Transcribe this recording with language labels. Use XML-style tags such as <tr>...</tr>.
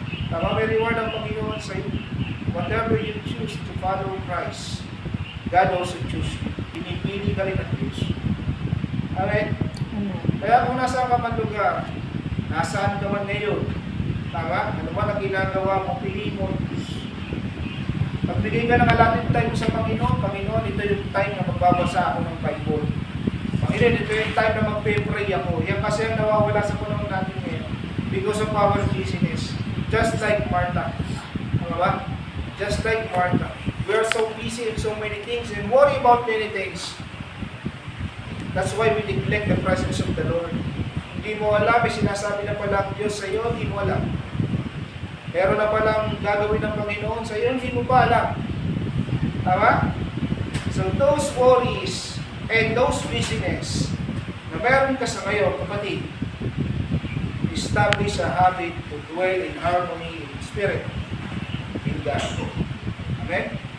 <tl>Tama, may reward ang Panginoon sa iyo.</tl> <en>Whatever you choose to follow Christ, God also choose you.</en> <tl>Pinipili ka rin ng Diyos. Amen? Kaya kung nasaan ka man lugar, nasaan ka man ngayon, tama? Ano man ang ginagawa mo, piliin mo ang Diyos. Pagbigay ka ng allotted time sa Panginoon, Panginoon, ito yung time na magbabasa ako ng Bible. Panginoon, ito yung time na magpe-pray ako. Yan kasi ang nawawala sa panahon natin ngayon</tl> <en>because of our busyness. Just like Martha.</en> <tl>Tama ba?</tl> <en>Just like Martha. We are so busy in so many things and worry about many things. That's why we neglect the presence of the Lord.</en> <tl>Hindi mo alam, may sinasabi na pala ang Diyos sa iyo, hindi mo alam. Meron na palang gagawin ng Panginoon sa iyo, hindi mo pa alam. Tama?</tl> <en>So those worries and those busyness</en> <tl>na meron ka sa ngayon, kapatid,</tl> <en>establish a habit to dwell in harmony in spirit in God. Amen?</en>